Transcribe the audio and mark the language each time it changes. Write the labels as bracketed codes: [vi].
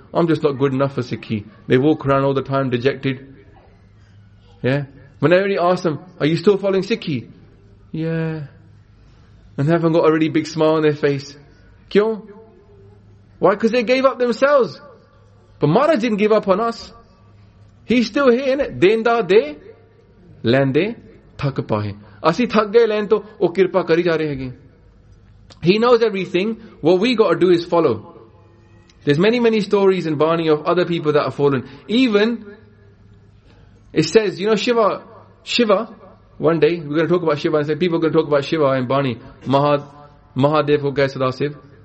[en] I'm just not good enough for Sikhi. They walk around all the time dejected. Yeah. When I really ask them, are you still following Sikhi? Yeah. And they haven't got a really big smile on their face. Kyun? Why? Because they gave up themselves. But Maharaj didn't give up on us. He's still here, innit? [pa] ਦੇਂਦਾ ਦੇ, ਲੇਂਦੇ, ਥੱਕ ਪਏ. ਅਸੀ ਥੱਕ ਗਏ ਲੈਣ ਤੋ, ਓ ਕਿਰਪਾ ਕਰੀ ਜਾ ਰਹੇ ਹੈ ਗਏਂ. [en] He knows everything. What we got to do is follow. There's many, many stories in Bani of other people that have fallen. Even, it says, you know, Shiva, one day, we're going to talk about Shiva, and say people are going to talk about Shiva and Bani, Mahadev, Gai Sadasiv.